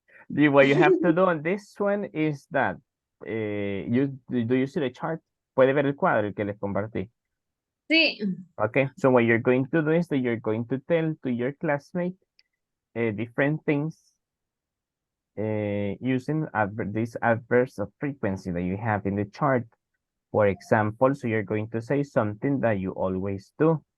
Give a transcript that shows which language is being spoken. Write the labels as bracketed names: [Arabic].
[English] What you have to do on this one is that do you see the chart? [Spanish] Puede ver el cuadro que les compartí. Sí. [English] Okay, so what you're going to do is that you're going to tell to your classmate different things using this adverse of frequency that you have in the chart. For example, so you're going to say something that you always do.